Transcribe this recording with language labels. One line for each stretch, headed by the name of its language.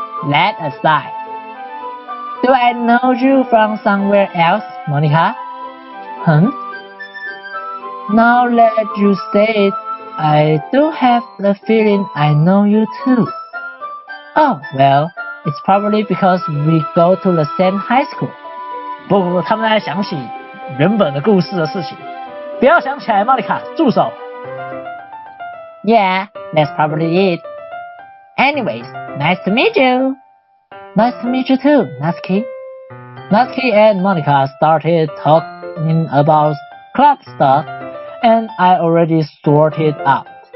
English: That aside, do I know you from somewhere else, Monica? Now that you say it, I do have the feeling I know you too. Oh, well, it's probably because we go to the same high school.
Chinese: 不，他们在想起原本的故事的事情。不要想起来，莫妮卡，住手。
English: Yeah, that's probably it. Anyways, nice to meet you. Nice to meet you too, Natsuki. Natsuki and Monica started talking about club stuff, and I already sorted out.